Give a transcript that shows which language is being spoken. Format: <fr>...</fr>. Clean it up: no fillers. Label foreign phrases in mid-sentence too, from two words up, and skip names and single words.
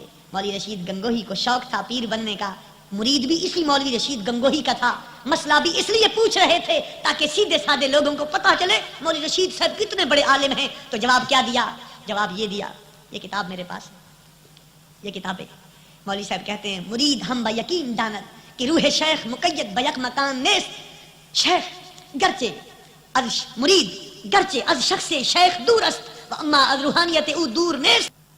<ur>مولوی رشید گنگوہی کو شوق تھا پیر بننے کا. مرید بھی اسی مولوی رشید گنگوہی کا تھا. مسئلہ بھی اس لیے پوچھ رہے تھے تاکہ سیدھے سادے لوگوں کو پتا چلے مولوی رشید صاحب کتنے بڑے عالم ہیں. تو جواب کیا دیا؟ جواب یہ دیا، یہ کتاب میرے پاس، یہ کتاب ہے. مولوی صاحب کہتے ہیں</ur> <fa>مرید ہم با یقین داند کہ روح شیخ مقید بیک مکان نیست. شیخ گرچه از مرید گرچه از شخص شیخ دور است و اما از روحانیت او دور نیست.</fa>